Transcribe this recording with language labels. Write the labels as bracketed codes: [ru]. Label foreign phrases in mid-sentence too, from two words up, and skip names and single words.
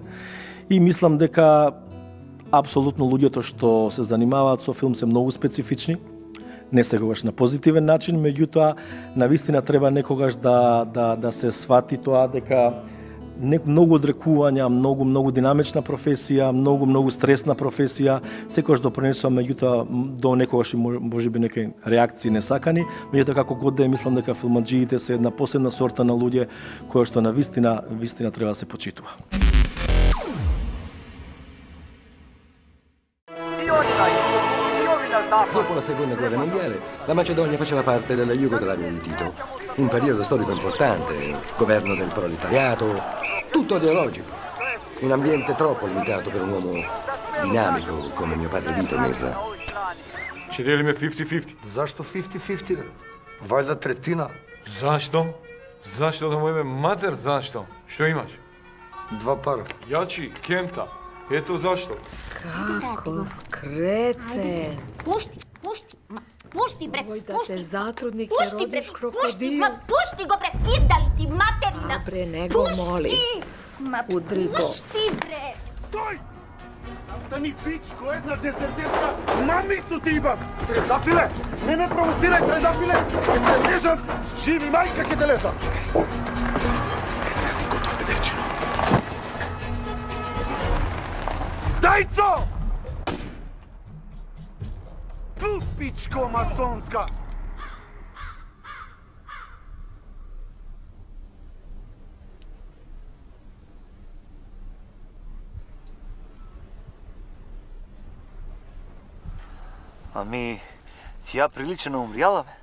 [mk] И мислам дека апсолутно луѓето што се занимаваат со филм се многу специфични, не секогаш на позитивен начин, меѓутоа навистина треба некогаш да се свати тоа дека многу одрекувања, многу динамична професија, многу стресна професија, секогаш допринесува, меѓутоа до некогаш можеби некои реакции несакани, меѓутоа како год да е, мислам дека филмаџиите се една посебна сорта на луѓе која што на вистина треба да се почитува. [it] Dopo la seconda guerra mondiale, la Macedonia faceva parte della Jugoslavia di Tito. Un periodo storico importante, governo del proletariato, tutto ideologico. Un ambiente troppo limitato per un uomo dinamico come mio padre Vitomir. [mk] Ще делиме 50-50. Зашто 50-50, бе? Вајда третина. Зашто? Зашто да му име матер, зашто? Што имаш? 2 пара. Јачи, кента. Ето зашто. Како крете. Пушти, бре, пушти. Те затрудник Пушти, ќе бре, родиш крокодил. пушти го, бре, пиздали ти материна. Бре, не го моли. Удри го. Пушти, бре. [pl] Stój! [sr] Stani pičko, jedna deserterka, mamicu ti imam! [mk] Трендафиле, не ме провоцирај, трендафиле! Јер те лежам, живи мајка ќе те лежам! Сега си готов, педерчино. [pl] Zdajco! [sr] Tu, pičko masonska! [bg] Ами, тя прилича умряла, бе?